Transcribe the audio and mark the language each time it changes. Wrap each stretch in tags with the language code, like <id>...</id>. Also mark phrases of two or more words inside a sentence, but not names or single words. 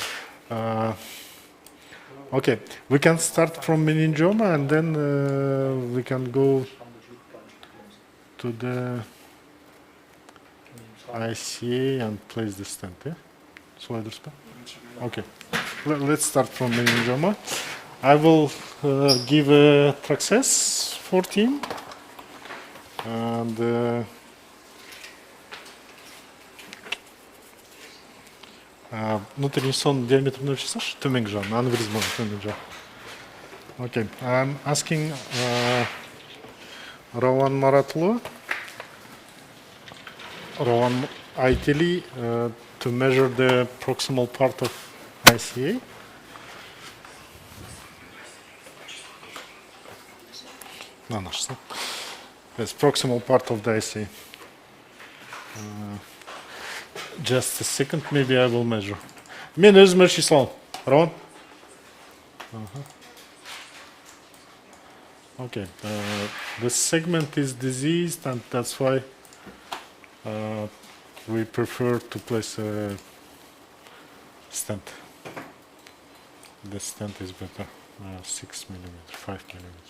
<en>Okay, we can start from meningioma, and then we can go to the ICA and place the stent. Yeah? Okay, let's start from meningioma. I will give a Traxess 14, and</en> <ru>внутренний сон диаметр 0,6,</ru> <kk>төменгі жағын, аневризманың төменгі жағы.</kk> <en>Okay, I'm asking Рауан Маратlı, Rauan Ayteli, to measure the proximal part of ICA. Yes, proximal part of the ICA. Just a second, maybe I will measure.</en> <kk>Мен өзім өлшей саламын. Рауан?</kk> <en>Okay, the segment is diseased, and that's why we prefer to place a stent. The stent is better, 6 millimeter, 5 millimeter.</en>